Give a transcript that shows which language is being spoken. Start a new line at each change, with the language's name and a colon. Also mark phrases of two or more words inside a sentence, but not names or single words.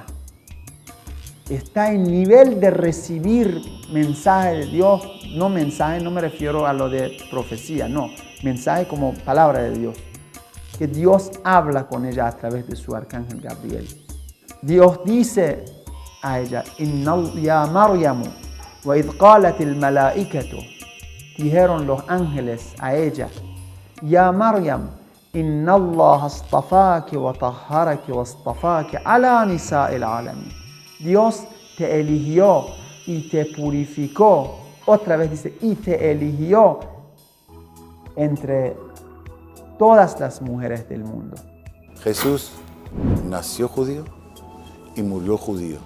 Spanish: Está en nivel de recibir mensaje de Dios. No mensaje, no me refiero a lo de profecía, no. Mensaje como palabra de Dios. Que Dios habla con ella a través de su arcángel Gabriel. Dios dice a ella,
Arabic: يا مريمُ، وإذ قالت الملائكةُ,
Spanish: dijeron los ángeles a ella,
Arabic: يا مريم، إن الله اصطفاكِ وطهّركِ واصطفاكِ على نساء العالمين.
Spanish: Dios te eligió y te purificó. Otra vez dice, y te eligió entre todas las mujeres del mundo. Jesús nació judío y murió judío.